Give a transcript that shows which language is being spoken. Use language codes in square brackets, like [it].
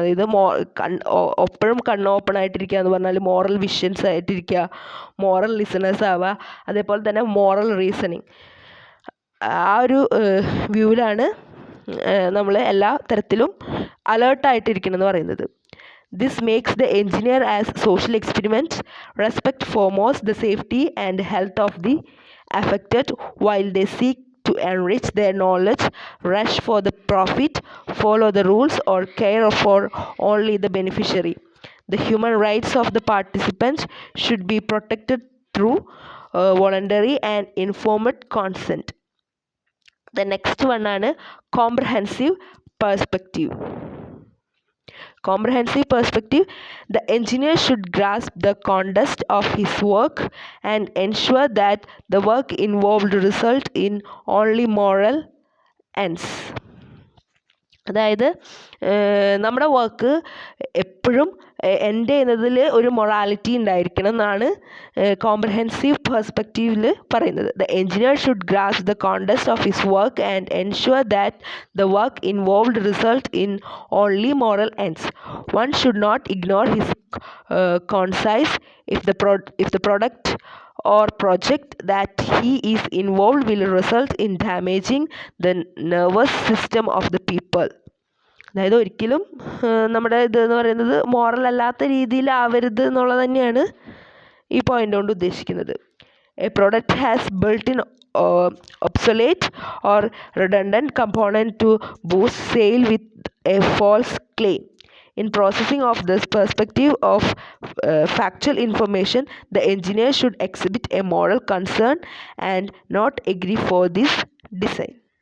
[ml] അതായത് എപ്പോഴും കണ്ണ് ഓപ്പൺ ആയിട്ടിരിക്കുക എന്ന് പറഞ്ഞാൽ മോറൽ വിഷൻസ് ആയിട്ടിരിക്കുക, മോറൽ ലിസണേഴ്സ് ആവുക, അതേപോലെ തന്നെ മോറൽ റീസണിങ്. ആ ഒരു വ്യൂവിലാണ് നമ്മൾ എല്ലാ തരത്തിലും അലേർട്ടായിട്ടിരിക്കണം എന്ന് പറയുന്നത്. [en] This makes the engineer as social experiments respect foremost the safety and health of the affected, while they seek to enrich their knowledge, rush for the profit, follow the rules, or care for only the beneficiary. The human rights of the participants should be protected through voluntary and informed consent. The next one [ml] ആണ് [en] comprehensive perspective. Comprehensive perspective, the engineer should grasp the context of his work and ensure that the work involved result in only moral ends. [ml] അതായത് നമ്മുടെ work എപ്പോഴും end ചെയ്യുന്നതിൽ ഒരു morality ഉണ്ടായിരിക്കണം എന്നാണ് comprehensive പെർസ്പെക്റ്റീവിൽ പറയുന്നത്. [en] The engineer should grasp the context of his work and ensure that the work involved result in only moral ends. One should not ignore his concise if the product or project that he is involved will result in damaging the nervous system of the people. [ml] അതായത് ഒരിക്കലും നമ്മുടെ ഇതെന്ന് പറയുന്നത് moral അല്ലാത്ത രീതിയിലാവരുത് എന്നുള്ളത് തന്നെയാണ് ഈ point കൊണ്ട് ഉദ്ദേശിക്കുന്നത്. [en] A product has built-in obsolete or redundant component to boost sale with a false claim. In processing of this perspective of factual information, the engineer should exhibit a moral concern and not agree for this design.